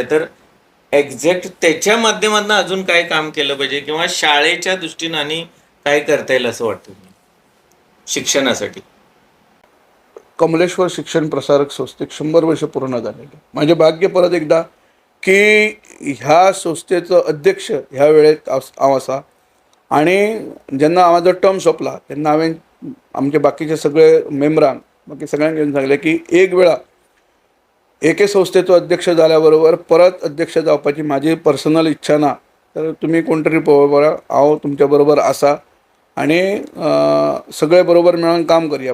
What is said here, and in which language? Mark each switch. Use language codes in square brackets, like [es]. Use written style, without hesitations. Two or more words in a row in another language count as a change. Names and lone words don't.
[mr] तर एक्झॅक्ट त्याच्या माध्यमातून अजून काय काम केलं पाहिजे किंवा शाळेच्या दृष्टीनं आणि काय करता येईल असं वाटतं शिक्षणासाठी? कमलेश्वर शिक्षण प्रसारक संस्थेत 100 वर्ष पूर्ण झालेले. माझे भाग्य परत एकदा की ह्या संस्थेचं अध्यक्ष ह्या वेळेत [kok] हांव आसा. आणि जेन्ना माझो टर्म सोंपला तेन्ना हांवें आमचे बाकीचे सगळे मेंबरांक बाकी सगळ्यांक घेवन सांगलें की एक वेळा एके संस्थेचो अध्यक्ष जाल्या बरोबर परत अध्यक्ष जावपाची म्हाजी पर्सनल इच्छा ना. तर तुमी कोण तरी पळोवया, हांव तुमच्या बरोबर आसा आणि सगळे बरोबर मेळून काम करया.